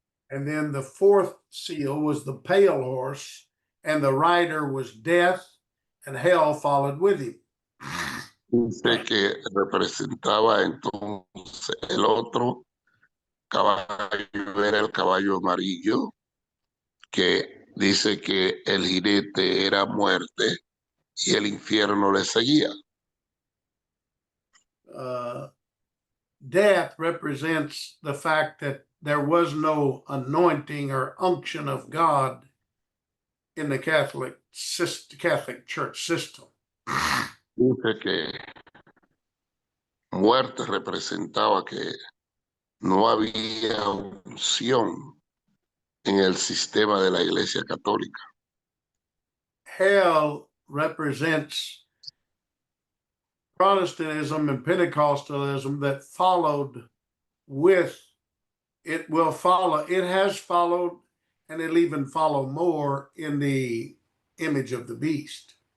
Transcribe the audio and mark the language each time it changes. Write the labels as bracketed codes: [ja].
[en] And then the 4th seal was the pale horse, and the rider was death, and hell followed with him. [es] Dice que representaba entonces el otro caballo, era el caballo amarillo, que dice que el jinete era muerte y el infierno le seguía. [en] Death represents the fact that there was no anointing or unction of God in the Catholic Church system. [es] Dice que muerte representaba que no había unción en el sistema de la Iglesia Católica. [en] Hell represents Protestantism and Pentecostalism that followed with it will follow, it has followed, and it'll even follow more in the image of the beast.